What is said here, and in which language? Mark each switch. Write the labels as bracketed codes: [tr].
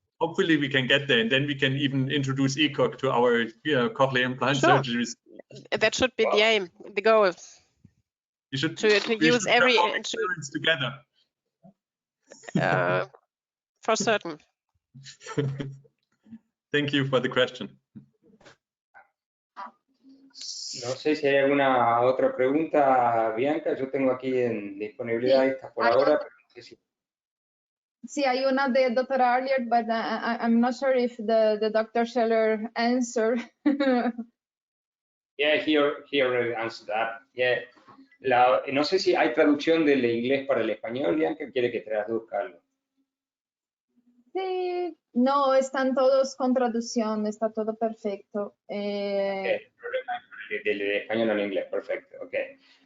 [en] Hopefully we can get there, and then we can even introduce ECochG to our cochlear implant surgeries. That should be the aim, the goal. You should to use every experience together. For certain. Thank you for the question. [es] No sé si hay alguna otra pregunta, Bianca. Yo tengo aquí en disponibilidad esta por ahora, pero no sé si. Sí, hay una de Dr. [en] Arlier, but I'm not sure if the Dr. Scheller answered. Yeah, he already answered that. Yeah. [es] No sé si hay traducción del inglés para el español, Bianca. ¿Quiere que traduzca algo? Sí, no, están todos con traducción, está todo perfecto. El problema es del español al inglés, perfecto. Okay.